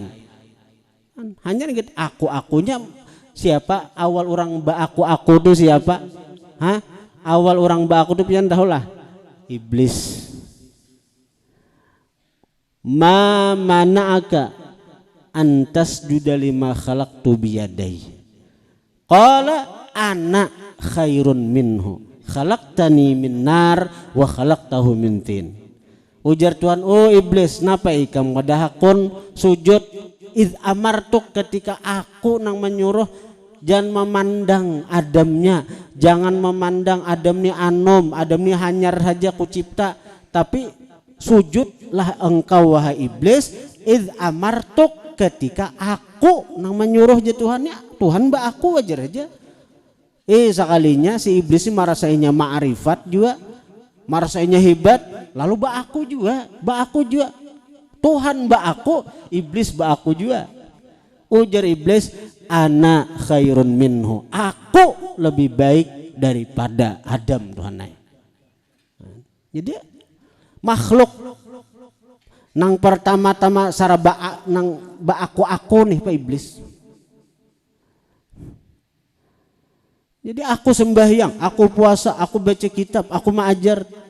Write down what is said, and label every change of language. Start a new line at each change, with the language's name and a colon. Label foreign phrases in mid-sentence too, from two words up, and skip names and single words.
Banjar: Hanya gitu aku-akunya siapa? Awal orang aku itu siapa? Awal orang aku itu pian tahulah iblis.
Arabic: ما منعك أن تسجد لما خلقت بيدي. قال أنا خير منه خلقتني من نار وخلقته من طين.
Banjar: Ujar Tuhan, oh iblis, napa ikam kadahakon sujud
Arabic: إذ أمرتك
Banjar: ketika aku nang menyuruh jangan memandang Adamnya, jangan memandang Adam ni anom, Adam ni hanyar saja kucipta, tapi sujudlah engkau wahai iblis
Arabic: إذ أمرتك
Banjar: ketika aku nang menyuruh je Tuhannya. Tuhan mbak aku wajar aja. Sekalinya si iblis ini merasainya ma'rifat juga, merasainya hebat, lalu mbak aku juga. Tuhan mbak aku, iblis mbak aku juga. Ujar iblis,
Arabic: أنا خير منه,
Banjar: aku lebih baik daripada Adam Tuhan. Jadi makhluk nang pertama-tama saraba nang ba aku nih Pak Iblis. Jadi aku sembahyang, aku puasa, aku baca kitab, aku mengajar.